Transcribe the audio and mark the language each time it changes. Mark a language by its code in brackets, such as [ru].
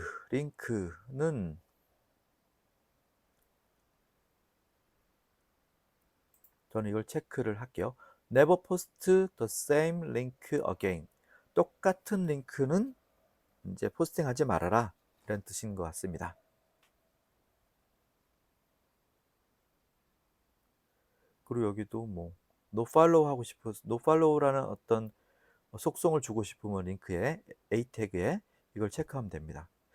[ko] 링크는 저는 이걸 체크를 할게요. [en] Never post the same link again. [ko] 똑같은 링크는 이제 포스팅하지 말아라 이런 뜻인 것 같습니다. 그리고 여기도 뭐 노팔로우 하고 싶어서 노팔로우라는 어떤 속성을 주고 싶으면 링크에 A 태그에 이걸 체크하면 됩니다.